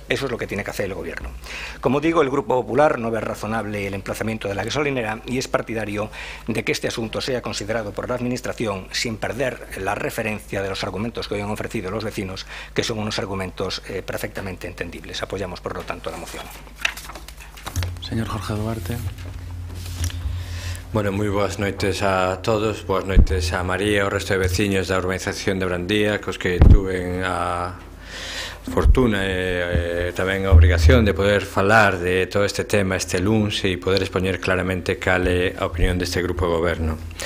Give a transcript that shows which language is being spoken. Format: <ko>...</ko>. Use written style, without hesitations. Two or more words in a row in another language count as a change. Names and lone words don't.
<es>Eso es lo que tiene que hacer el gobierno. Como digo, el Grupo Popular no ve razonable el emplazamiento de la gasolinera y es partidario de que este asunto sea considerado por la Administración sin perder la referencia de los argumentos que hoy han ofrecido los vecinos, que son unos argumentos perfectamente entendibles. Apoyamos, por lo tanto, la moción. Señor Jorge Duarte.</es> <gl>Bueno, moi boas noites a todos, boas noites a María e ao resto de veciños da urbanización de Brandía, cos que tuven a fortuna e tamén a obrigación de poder falar de todo este tema este luns e poder expoñer claramente cal é a opinión deste grupo de goberno.</gl>